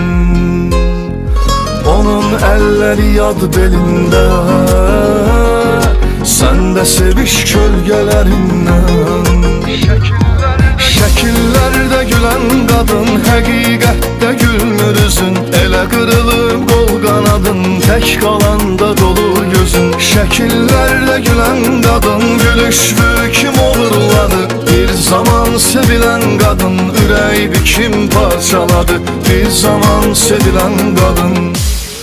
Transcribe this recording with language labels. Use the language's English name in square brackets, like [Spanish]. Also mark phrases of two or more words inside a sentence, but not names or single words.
[Azerbaijani] Onun əlləri yad belində, sən də seviş kölgələrindən. Şəkillərdə gülən qadın, həqiqətdə gülmür üzün. Elə qırılıb qol qanadın, tək qalanda dolur gözün. Şəkillərdə gülən qadın, gülüşlü kim olurladı? [Turkish] Bir zaman sevilen kadın, yüreği bir kim parçaladı? Bir zaman sevilen kadın.